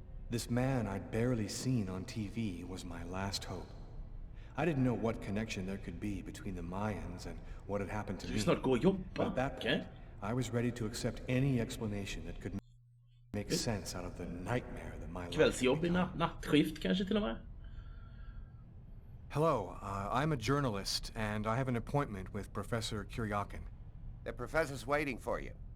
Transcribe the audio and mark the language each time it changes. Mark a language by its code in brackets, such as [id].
[en] This man I'd barely seen on TV was my last hope. I didn't know what connection there could be between the Mayans and what had happened to me. But at that point, I was ready to accept any explanation that could make sense out of the nightmare that my life [sv] Kvällsjobb i nattskift kanske till och med. [en] Hello, I'm a journalist, and I have an appointment with Professor Kuryakin. The professor's waiting for you.